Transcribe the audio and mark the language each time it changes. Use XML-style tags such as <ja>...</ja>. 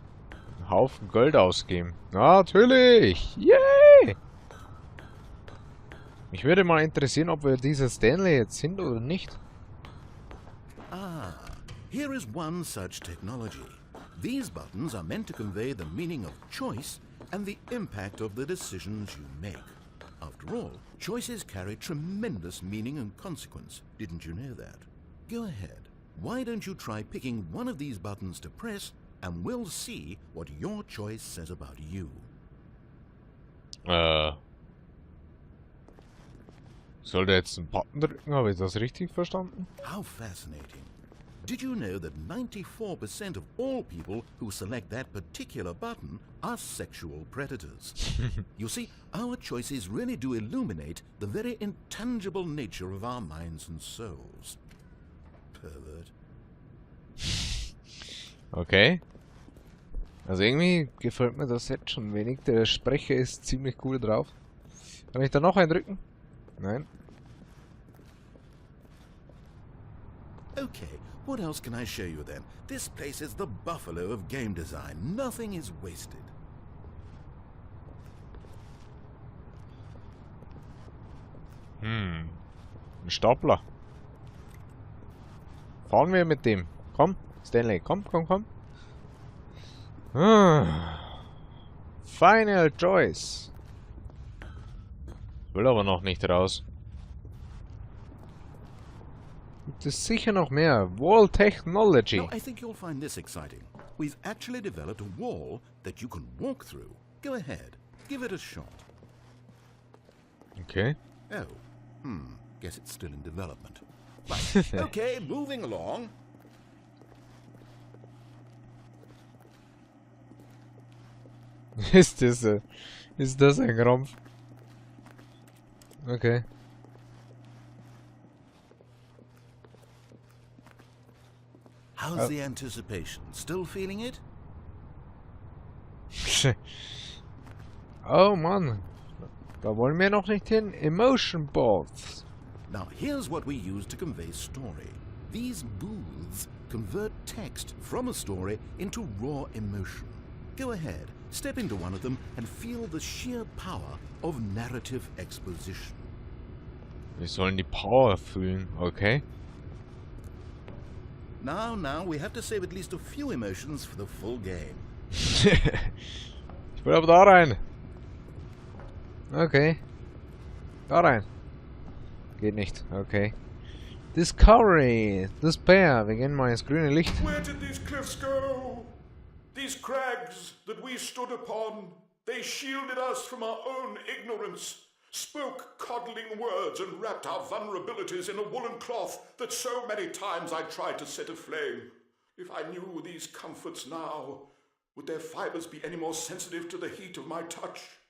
<de>Ein Haufen Geld ausgeben. Natürlich! Yay! Mich würde mal interessieren, ob wir dieser Stanley jetzt sind oder nicht.</de> <en>Ah, here is one such technology. These buttons are meant to convey the meaning of choice and the impact of the decisions you make. After all, choices carry tremendous meaning and consequence. Didn't you know that? Go ahead. Why don't you try picking one of these buttons to press, and we'll see what your choice says about you.</en> <de>Sollte jetzt einen Button drücken? Habe ich das richtig verstanden?</de> <en>How fascinating. Did you know that 94% of all people who select that particular button are sexual predators? You see, our choices really do illuminate the very intangible nature of our minds and souls. Pervert. Okay.</en> <de>Also irgendwie gefällt mir das jetzt schon wenig. Der Sprecher ist ziemlich cool drauf. Kann ich da noch eindrücken? Nein.</de> <en>Okay, what else can I show you then? This place is the buffalo of game design. Nothing is wasted.</en> <de>Ein Stapler. Fahren wir mit dem. Komm, Stanley, komm, komm, komm.</de> <en>Final choice.</en> <de>Will aber noch nicht raus. Gibt es sicher noch mehr.</de> <en>Wall Technology. Now, I think you'll find this exciting. We've actually developed a wall that you can walk through. Go ahead, give it a shot. Okay. Oh, guess it's still in development. Right, okay, moving along.</en> <de>Ist das ein Krampf? Okay.</de> <en>How's the anticipation? Still feeling it?</en> <de>Oh Mann. Da wollen wir noch nicht hin.</de> <en>Emotion boards. Now, here's what we use to convey story. These booths convert text from a story into raw emotion. Go ahead, step into one of them and feel the sheer power of narrative exposition.</en> <de>Wir sollen die Power fühlen, okay?</de> <en>Now, we have to save at least a few emotions for the full game.</en> <de>Ich will aber da rein. Okay. Da rein. Geht nicht, okay.</de> <en>Discovery. Despair.</en> <de>Wir gehen mal ins grüne Licht.</de> <en>Where did these cliffs go? These crags that we stood upon, they shielded us from our own ignorance, spoke coddling words and wrapped our vulnerabilities in a woolen cloth that so many times I tried to set aflame. If I knew these comforts now, would their fibers be any more sensitive to the heat of my touch?</en>